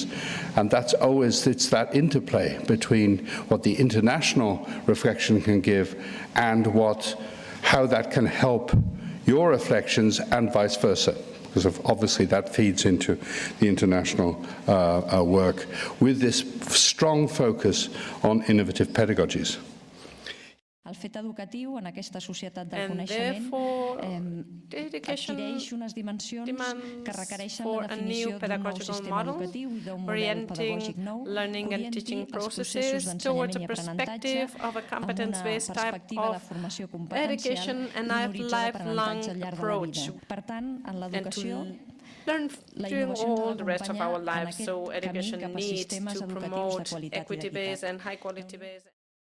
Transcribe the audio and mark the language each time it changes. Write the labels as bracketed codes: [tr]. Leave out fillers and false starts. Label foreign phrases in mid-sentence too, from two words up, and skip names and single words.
[en] And that's always, it's that interplay between what the international reflection can give and how that can help your reflections and vice versa, because obviously that feeds into the international work with this strong focus on innovative pedagogies. [ca] El fet educatiu en aquesta societat del [en] And [ca] coneixement [en] education [ca] adquireix unes dimensions que requereixen la [en] for a new [ca] definició d'un nou [en] pedagogical [ca] sistema [en] model, [ca] educatiu i d'un model [en] orienting [ca] pedagògic nou que [en] learning and [ca] orienti [en] teaching [ca] els processos [en] processes towards [ca] d'ensenyament [en] a [ca] i aprenentatge [en] perspective of a [ca] amb una [en] competence-based type [ca] perspectiva de [en] of [ca] formació competencial [en] education [ca] i [en] and [ca] un horitzó [en] lifelong [ca] d'aprenentatge al llarg de la [en] approach, [ca] vida. Per tant, en [en] and [ca] l'educació, [en] to learn [ca] la [en] during [ca] innovació ens ha [en] all the rest of our [ca] d'acompanyar en [en] lives. [ca] aquest [en] So [ca] camí [en] education [ca] cap a [en] needs [ca] sistemes [en] to [ca] educatius de [en] promote [ca] qualitat i [en] equity-based [ca] d'equitat. [en] and high-quality-based